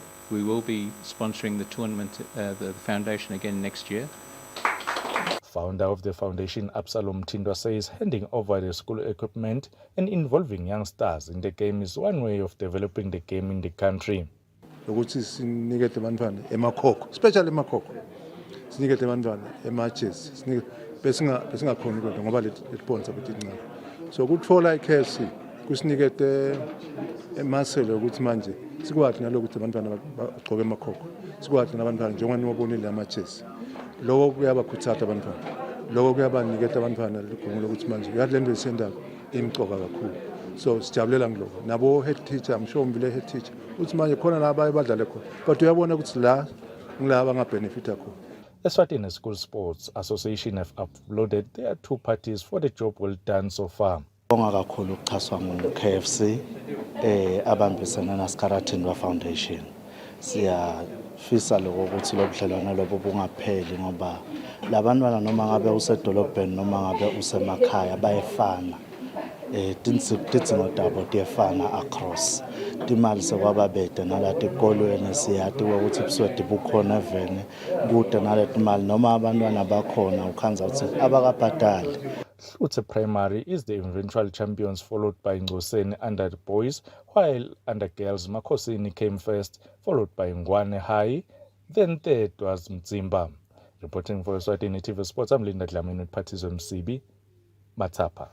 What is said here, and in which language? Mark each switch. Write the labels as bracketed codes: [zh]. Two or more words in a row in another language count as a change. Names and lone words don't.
[en] We will be sponsoring the tournament, the foundation again next year. Founder of the foundation, Absalom Tindwa, says handing over the school equipment and involving youngsters in the game is one way of developing the game in the country. [ss] Especially emakhokho sinikete abantwana ema-jezi besingakhoni kodwa ngoba lesponsor bethu incane. So kuthola iKFC kusinikete emaselo ukuthi manje sikwazi nalokuthi abantwana bagcoke emakhokho, sikwazi nabantwana njengoba niwabonile ama-jezi. Lokho kuyabakhuthaza abantwana, lokho kuyabanikeza abantwana ligumula ukuthi manje le nto esiyendayo imcoka kakhulu. So sijabulela ngilokho nabo [en] head teacher, I'm sure [ss] umbile [en] head teacher [ss] uthi manje khona la badlale khona, but uyabona ukuthi la ngilaba ngabenefita khona. [en] Eswatini School Sports Association have uploaded their 2 parties for the job well done so far. [ss] Bonga kakhulu ukuxhaswa ngu-KFC abambisana naSkaratindwa Foundation. Siyafisa lokho ukuthi lo budlelwano lobo bungapheli ngoba labantwana noma ngabe usedolobheni noma ngabe usemakhaya bayefana. Tidzingo tabo tiyefana across. Timali sekwababede nalati ekolweni siyati ukuthi buswedi bukhona evene kude naleti mali noma abantwana bakhona ukhanza ukuthi abakabhadali. [en] Hlutse Primary is the eventual champions, followed by Ngoseni under the boys, while under girls Makosini came first, followed by Ngwane High, then third was Mzimba. Reporting for Eswatini TV Sports, I'm Linda Dlamini with parties of MCB, Matapa.